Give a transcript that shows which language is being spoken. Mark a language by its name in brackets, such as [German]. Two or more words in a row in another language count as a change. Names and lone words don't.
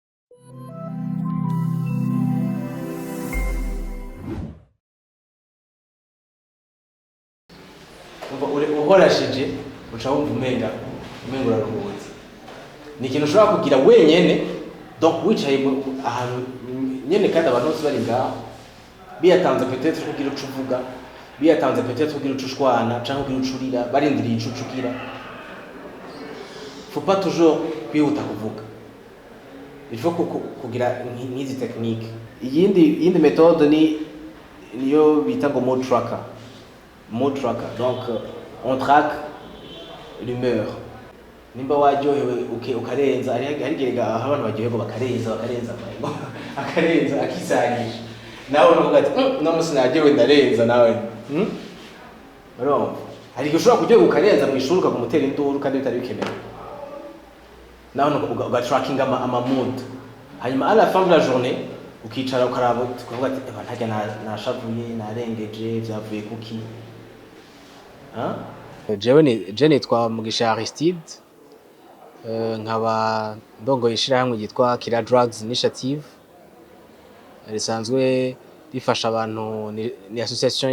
[Rundi] Uhorashije uca wumva umenga uraruhutse ni ikintu ushobora kugira wenyene donc wicaye ahantu nyene kandi abantu bose bari ngaho biyatanze peut-être kugira uco uvuga biyatanze peut-être kugira uco ushwana canke kugira uco urira barindiriye ico ucugira. [French] Faut pas toujours [Rundi] kwihuta kuvuga, [French] il faut [Rundi] kugira nk'izi [French] technique. [Rundi] Iyindi méthode niyo bita ngo [English] mood tracker. [French] Donc on traque l'humeur. [Rundi] Nimba waryohewe ukarenza ari gerega abantu baryohewe bakarenza akarenza akisagisha nawe uvuga ati no musi naryohewe ndarenza nawe hari gushobora kuryohewe ukarenza mu ishuri ukamutera induru kandi bitari bikenewe nawe ugatracking ama mood hanyuma [French] à la fin de la journée [Rundi] ukicara ukaraba ukavuga ati ntajya nashavuye narengeje byavuye kuki jewe nitwa Mugisha Aristide nkaba ndongoye ishirahamwe ryitwa [English] Kira Drugs Initiative [Rundi] risanzwe rifasha abantu ni association